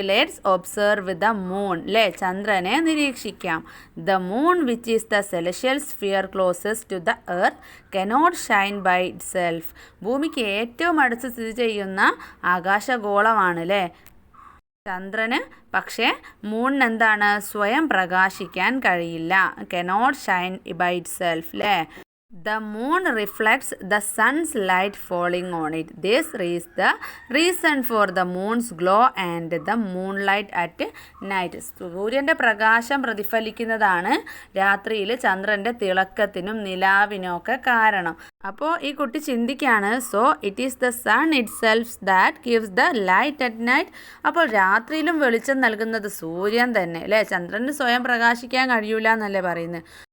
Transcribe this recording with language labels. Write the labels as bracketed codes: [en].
[en] Let's observe the moon. [ml] ചന്ദ്രനെ നിരീക്ഷിക്കാം. [en] The moon which is the celestial sphere closest to the earth cannot shine by itself. [ml] ഭൂമിക്ക് ഏറ്റവും അടുത്ത് സ്ഥിതി ചെയ്യുന്ന ആകാശഗോളമാണ് ചന്ദ്രന്. പക്ഷേ മൂണിന് എന്താണ്? സ്വയം പ്രകാശിക്കാൻ കഴിയില്ല. [en] Cannot shine by itself The moon reflects the sun's light falling on it. This is the reason for the moon's glow and the moonlight at night. [ml] സൂര്യൻ്റെ പ്രകാശം പ്രതിഫലിക്കുന്നതാണ് രാത്രിയിൽ ചന്ദ്രൻ്റെ തിളക്കത്തിനും നിലാവിനൊക്കെ കാരണം. അപ്പോൾ ഈ കുട്ടി ചിന്തിക്കുകയാണ്, [en] So it is the sun itself that gives the light at night. [ml] അപ്പോൾ രാത്രിയിലും വെളിച്ചം നൽകുന്നത് സൂര്യൻ തന്നെ ചന്ദ്രന് സ്വയം പ്രകാശിക്കാൻ കഴിയൂല എന്നല്ലേ പറയുന്നത്.